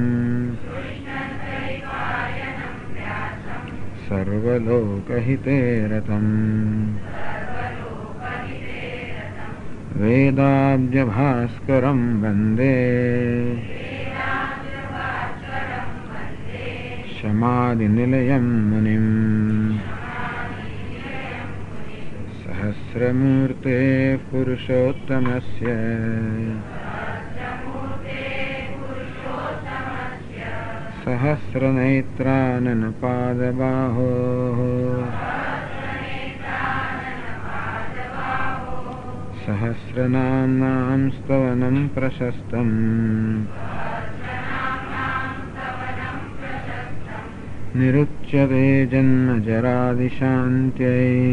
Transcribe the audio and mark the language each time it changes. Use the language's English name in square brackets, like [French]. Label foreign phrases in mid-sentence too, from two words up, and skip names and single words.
[Sanskrit] सर्वलोकहिते रतं वेदाब्जभास्करं वंदे शमादिनिलयं मुनिं सहस्रमूर्ते પુરુષોત્તમસ્ય सहस्रनेत्रानन पादबाहो सहस्रनाम्नां स्तवनं प्रशस्तम् निरुच्यते जन्म जरादिशान्त्यै